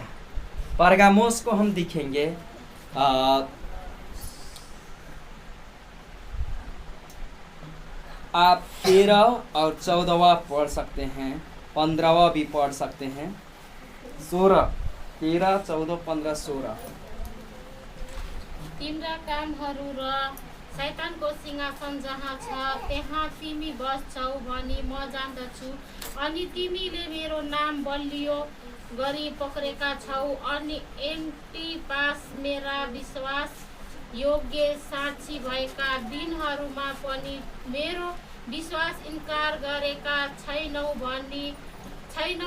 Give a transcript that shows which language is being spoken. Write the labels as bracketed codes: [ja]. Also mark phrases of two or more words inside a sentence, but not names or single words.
[hi] परगामोस को हम दिखेंगे। आप 13 और 14वां पढ़ सकते हैं, 15वां भी पढ़ सकते हैं। 16, 13, 14, 15, 16। [ne] तिम्रा कामहरू र शैतानको सिंहासन जहाँ छ त्यहाँ तिमी बस्छौ भनी म जान्दछु। अनि तिमीले मेरो नाम बलियो गरी पक्रेका छौ। अनि एन्टिपास मेरा विश्वास योग्य साक्षी भएका दिनहरूमा पनि मेरो विश्वास इन्कार गरेका छैनौ।